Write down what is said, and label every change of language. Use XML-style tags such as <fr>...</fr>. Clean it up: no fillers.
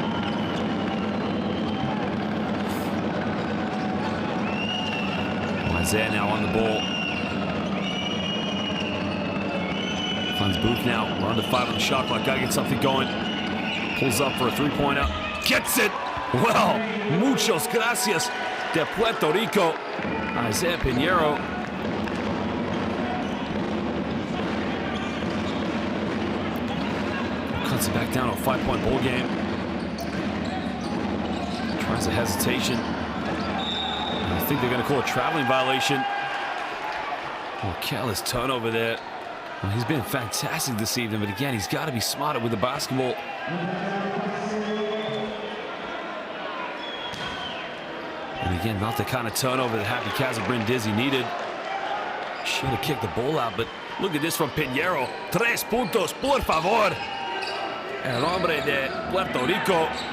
<en>Isaiah now on the ball. Finds Booth now. We're under 5 on the shot clock. Gotta get something going. Pulls up for a three-pointer. Gets it!</en> <es>Well, muchos gracias de Puerto Rico.</es> <en>Isaiah Pinheiro. Cuts it back down to a 5-point ball game. Tries a hesitation. I think they're going to call a traveling violation. Well, careless turnover there. Well, he's been fantastic this evening, but again, he's got to be smarter with the basketball. And again, not the kind of turnover that Happy Casa Brindisi needed. Should have kicked the ball out, but look at this from Pinheiro.</en> <es>3 puntos, por favor. El hombre de Puerto Rico.</es>